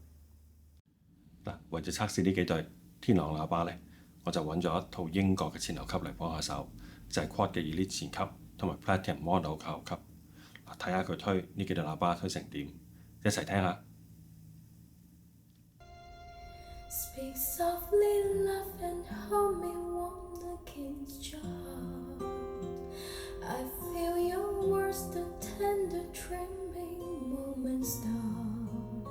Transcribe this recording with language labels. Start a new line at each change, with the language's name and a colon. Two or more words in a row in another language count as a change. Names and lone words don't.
Cantonese: 為咗測試呢幾對天朗喇叭呢，我就揾咗一套英國嘅前後級嚟幫下手，就係 Quad 嘅 Elite 前級同埋 Platinum Model 嘅後級。睇下佢推呢幾對喇叭推成點，一齊聽下。
English: Speak softly, love, and hold me warm against your heart. I feel your words, the tender trembling moments start.